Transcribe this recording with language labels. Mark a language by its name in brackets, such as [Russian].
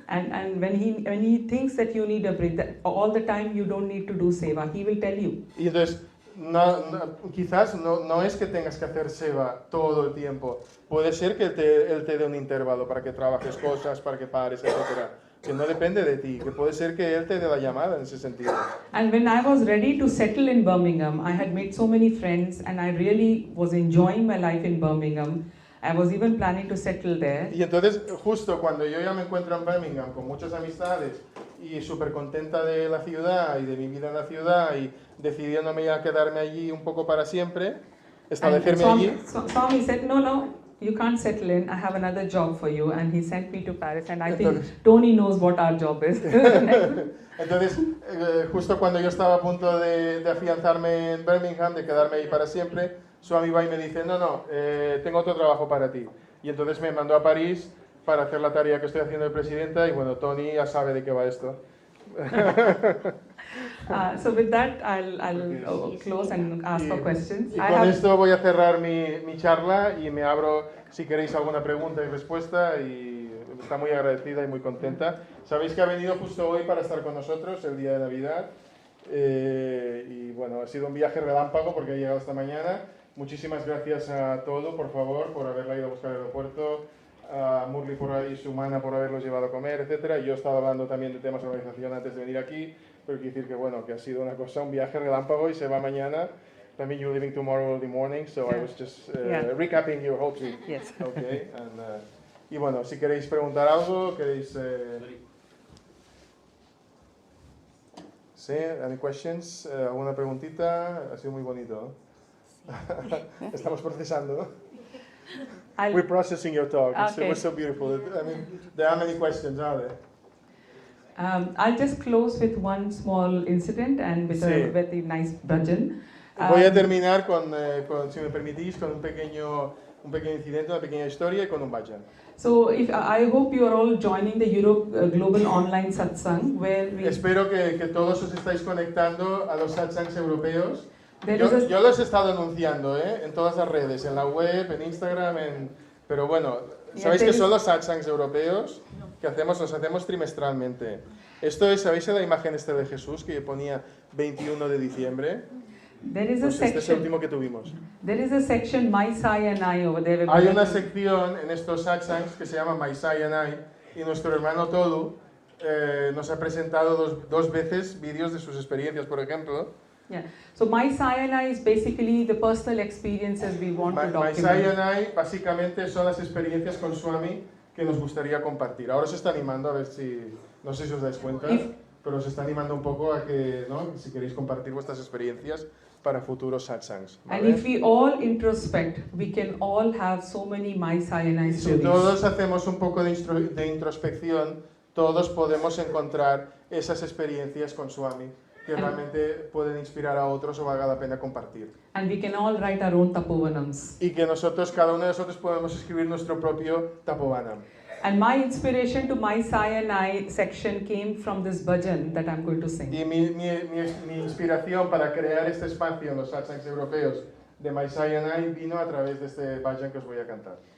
[English] And when he thinks that you need a break, that all the time you don't need to do seva, he will tell you. [Spanish] Y entonces, quizás no es que tengas que hacer seva todo el tiempo. Puede ser que él te dé un intervalo para que trabajes cosas, para que pares, etc. Que no depende de ti, que puede ser que él te dé la llamada en ese sentido. [English] And when I was ready to settle in Birmingham, I had made so many friends and I really was enjoying my life in Birmingham. I was even planning to settle there. [Spanish] Y entonces, justo cuando yo ya me encuentro en Birmingham con muchas amistades y súper contenta de la ciudad y de mi vida en la ciudad y decidiéndome ya quedarme allí un poco para siempre, [English] And [Spanish] establecerme allí. [English] Swami said, no, you can't settle in. I have another job for you. And he sent me to Paris. And I think Tony knows what our job is. [Spanish] Entonces, justo cuando yo estaba a punto de afianzarme en Birmingham, de quedarme ahí para siempre, Swami va y me dice, tengo otro trabajo para ti. Y entonces me mandó a París para hacer la tarea que estoy haciendo de presidenta y bueno, Tony ya sabe de qué va esto. [English] So with that, I'll close and ask for questions. [Spanish] Y con esto voy a cerrar mi charla y me abro si queréis alguna pregunta y respuesta y está muy agradecida y muy contenta. Sabéis que ha venido justo hoy para estar con nosotros el día de Navidad y bueno, ha sido un viaje relámpago porque ha llegado esta mañana. Muchísimas gracias a Todo, por favor, por haberla ido a buscar al aeropuerto, a Murli y su humana por haberlos llevado a comer, etcétera. Yo estaba hablando también de temas de organización antes de venir aquí, pero quiero decir que bueno, que ha sido una cosa, un viaje relámpago y se va mañana. [English] También you're leaving tomorrow early morning, so I was just recapping your whole trip. Yes. [Spanish] Okay, y bueno, si queréis preguntar algo, queréis... ¿Sí? [English] Any questions? [Spanish] ¿Alguna preguntita? Ha sido muy bonito, ¿no? Estamos procesando. [English] We're processing your talk. Okay. It was so beautiful. I mean, there are many questions, are there? I'll just close with one small incident and with a very nice bhajan. [Spanish] Voy a terminar si me permitís, con un pequeño incidente, una pequeña historia y con un bhajan. [English] So I hope you are all joining the Europe Global Online Satsang, where we... [Spanish] Espero que todos os estáis conectando a los satsangs europeos. [English] There [Spanish] Yo los he estado anunciando en todas las redes, en la web, en Instagram, pero bueno, ¿sabéis que son los satsangs europeos que los hacemos trimestralmente? Esto es, ¿sabéis la imagen de Jesús que ponía 21 de diciembre? Pues este es el último que tuvimos. [English] There is a section, My Sai and I, over there. [Spanish] Hay una sección en estos satsangs que se llama My Sai and I, y nuestro hermano Todu nos ha presentado dos veces vídeos de sus experiencias, por ejemplo. [English] Yeah. So My Sai and I is basically the personal experiences we want to document. [Spanish] My Sai and I básicamente son las experiencias con Swami que nos gustaría compartir. Ahora se está animando a ver si, no sé si os dais cuenta, pero se está animando un poco a que, ¿no? Si queréis compartir vuestras experiencias para futuros satsangs. ¿Vale? [English] And if we all introspect, we can all have so many My Sai and I stories. [Spanish] Si todos hacemos un poco de introspección, todos podemos encontrar esas experiencias con Swami que realmente pueden inspirar a otros o valga la pena compartir. [English] And we can all write our own tapovanams. [Spanish] Y que cada uno de nosotros podemos escribir nuestro propio Tapovanam. [English] And my inspiration to my Sai section came from this bhajan that I'm going to sing. [Spanish] Y mi inspiración para crear este espacio en los satsangs europeos de My Sai and I vino a través de este bhajan que os voy a cantar.